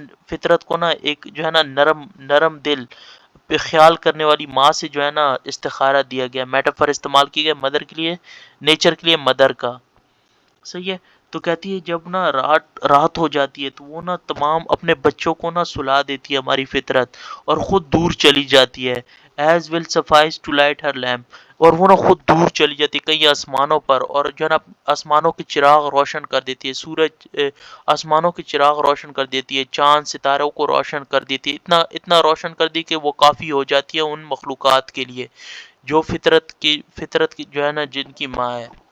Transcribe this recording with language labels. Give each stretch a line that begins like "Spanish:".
Urdu: فطرت کو نا ایک جو ہے نا نرم دل پہ خیال کرنے والی ماں سے جو ہے نا استخارہ دیا گیا، میٹافر استعمال کی گیا مدر کے لیے، نیچر کے لیے مدر کا، صحیح ہے۔ تو کہتی ہے جب نا رات ہو جاتی ہے تو وہ نا تمام اپنے بچوں کو نا سلا دیتی ہے ہماری فطرت، اور خود دور چلی جاتی ہے۔
English: as will suffice to light her lamp.
Urdu: اور وہ نا خود دور چلی جاتی ہے کئی آسمانوں پر، اور جو ہے نا آسمانوں کے چراغ روشن کر دیتی ہے، سورج آسمانوں کے چراغ روشن کر دیتی ہے، چاند ستاروں کو روشن کر دیتی ہے، اتنا روشن کر دی کہ وہ کافی ہو جاتی ہے ان مخلوقات کے لیے جو فطرت کی جو ہے نا جن کی ماں ہے.